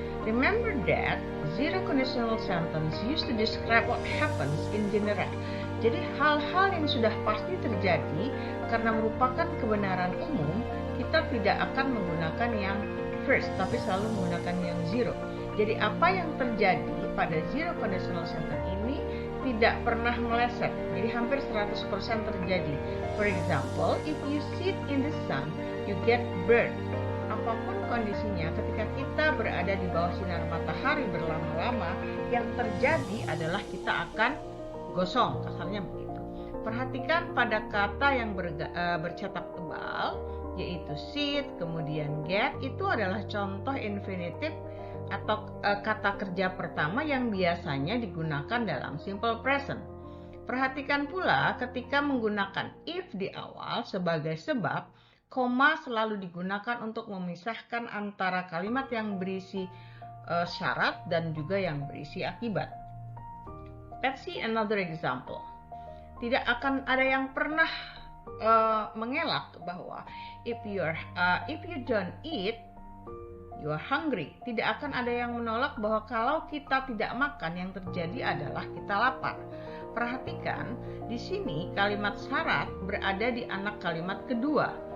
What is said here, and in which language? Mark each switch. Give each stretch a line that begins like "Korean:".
English: Remember that zero conditional sentence used to describe what happens in general.
Indonesian: Jadi hal-hal yang sudah pasti terjadi karena merupakan kebenaran umum, kita tidak akan menggunakan yang first, tapi selalu menggunakan yang zero. Jadi apa yang terjadi pada zero conditional sentence ini tidak pernah meleset. Jadi hampir 100% terjadi.
English: For example, if you sit in the sun, you get burned.
Indonesian: Apapun kondisinya, ketika kita berada di bawah sinar matahari berlama-lama, yang terjadi adalah kita akan gosong, kasarnya begitu. Perhatikan pada kata yang bercetak tebal, yaitu sit, kemudian get, itu adalah contoh infinitive atau kata kerja pertama yang biasanya digunakan dalam simple present. Perhatikan pula ketika menggunakan if di awal sebagai sebab, koma selalu digunakan untuk memisahkan antara kalimat yang berisi syarat dan juga yang berisi akibat.
English: Let's see another example.
Indonesian: Tidak akan ada yang pernah mengelak bahwa
English: if you don't eat, you are hungry.
Indonesian: Tidak akan ada yang menolak bahwa kalau kita tidak makan, yang terjadi adalah kita lapar. Perhatikan, di sini kalimat syarat berada di anak kalimat kedua.